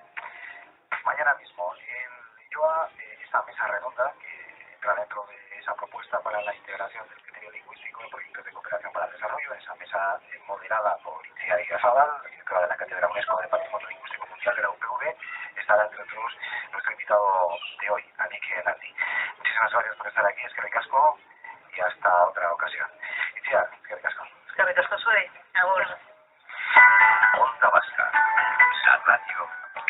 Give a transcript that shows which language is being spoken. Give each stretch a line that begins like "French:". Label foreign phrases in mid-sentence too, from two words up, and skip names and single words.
Spanish: Mañana mismo en Lilloa, esta mesa redonda que entra dentro de esa propuesta para la integración del criterio lingüístico en proyectos de cooperación para el desarrollo, esa mesa moderada por Itziar Irazabal, directora de la Cátedra UNESCO de Patrimonio Lingüístico Mundial de la UPV, estará entre otros nuestro invitado de hoy, Anik Naldi. Muchísimas gracias por estar aquí,
Basque: eskerrik asko,
Spanish: y hasta otra ocasión.
Basque: Itziar, eskerrik asko. Eskerrik asko zuei, agur. Onda Vasca, Sat Radio.